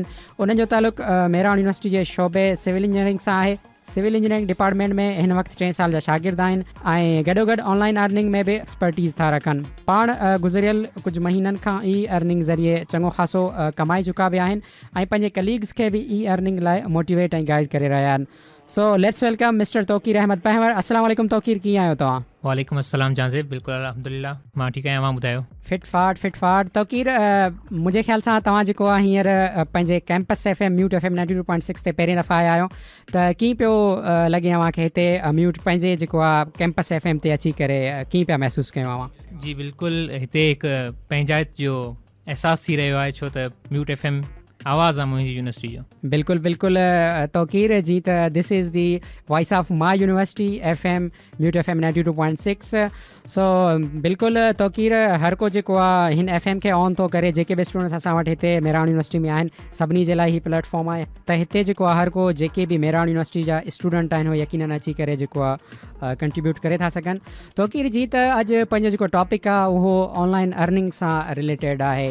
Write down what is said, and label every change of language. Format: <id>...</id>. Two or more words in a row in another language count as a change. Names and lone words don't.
<sd>उन्हनि जो तालुक़ु मेरान यूनिवर्सिटी जे शोबे</sd> <en>civil engineering</en> <sd>सां आहे।</sd> <en>civil engineering department</en> <sd>में हिन वक़्तु 3 साल जा शागिर्द आहिनि ऐं गॾोगॾु</sd> <en>online earning</en> <sd>में बि एक्सपर्टीज़ था रखनि। पाण गुज़िरियल कुझु महीननि खां</sd> <en>e earning</en> <sd>ज़रिए चङो ख़ासो कमाए चुका बि आहिनि ऐं पंहिंजे कलीग्स खे बि</sd> <en>e earning</en> <sd>लाइ मोटिवेट ऐं गाइड करे रहिया आहिनि।</sd> <en>so let's welcome Mister Tauqeer Ahmed Pahwar.</en> <sd>अस्सलाम वालेकुम तौक़ीर, कीअं आहियो तव्हां? वालेकुम अस्सलाम जाज़िब, बिल्कुलु अल्हम्दुलिल्लाह मां ठीकु आहियां। ॿुधायो? फिट फाट तौक़ीर, मुंहिंजे ख़्याल सां तव्हां जेको आहे हींअर पंहिंजे कैंपस FM म्यूट FM 92.6 ते पहिरीं दफ़ा आया आहियो, त कीअं पियो लॻे अव्हांखे हिते म्यूट पंहिंजे जेको आहे कैंपस FM ते अची करे कीअं पिया महसूसु कयो अव्हां? जी बिल्कुलु, हिते हिकु पंहिंजाइत जो अहसासु थी रहियो आहे, छो त म्यूट FM आवाज़ आहे मुंहिंजी यूनिवर्सिटी जो।</sd> <en>बिल्कुलु तौक़ीर जी, त this is the voice of my university FM MUET FM 92.6.</en> <sd>सो बिल्कुलु तौक़ीर, हर को जेको आहे हिन FM खे ऑन थो करे। जेके बि स्टूडेंट्स असां वटि हिते मेरान यूनिवर्सिटी में आहिनि सभिनी जे लाइ ही प्लेटफॉर्म आहे त हिते जेको आहे हर को जेके बि मेरान यूनिवर्सिटी जा स्टूडेंट आहिनि उहे यकीनन अची करे जेको आहे कंट्रीब्यूट करे था सघनि। तौक़ीर जी, त अॼु पंहिंजो जेको टॉपिक आहे उहो</sd> <en>online earning</en> <sd>सां रिलेटेड आहे।</sd>